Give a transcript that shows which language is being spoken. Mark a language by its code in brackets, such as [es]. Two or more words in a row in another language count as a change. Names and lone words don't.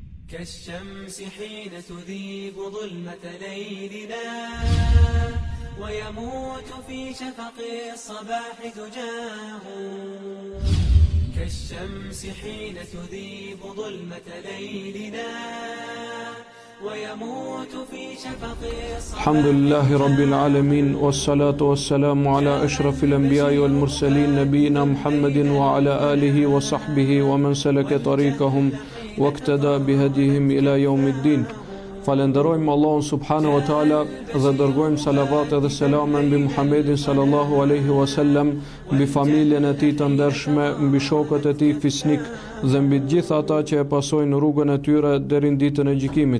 [ar] كالشمس حين تذيب ظلمة ليلنا ويموت في شفق الصباح دجاه كالشمس حين تذيب ظلمة ليلنا ويموت في شفق الصباح. الحمد لله رب العالمين والصلاة والسلام على أشرف الأنبياء والمرسلين نبينا محمد وعلى آله وصحبه ومن سلك طريقهم واقتدى بهديهم إلى يوم الدين. [sq] Falenderojmë Allahun [ar] سبحانه وتعالى [sq] dhe dërgojmë salavat dhe selame mbi Muhammedin [ar] صلى الله عليه وسلم, [sq] mbi familjen e tij të ndershme, mbi shokët e tij fisnik dhe mbi të gjithë ata që e pasojnë rrugën e tyre deri në ditën e gjykimit.